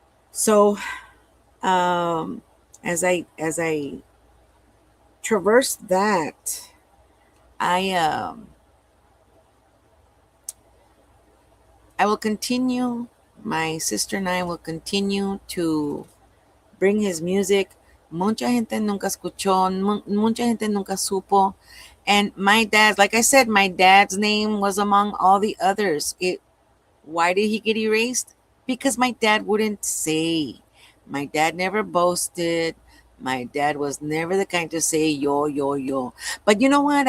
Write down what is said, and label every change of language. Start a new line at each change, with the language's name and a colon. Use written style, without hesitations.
English: So as I traverse that, I will continue. My sister and I will continue to bring his music.
Spanish: Mucha gente nunca escuchó, mucha gente nunca supo.
English: And my dad, like I said, my dad's name was among all the others. Why did he get erased? Because my dad wouldn't say. My dad never boasted. My dad was never the kind to say
Spanish: yo, yo, yo.
English: But you know what?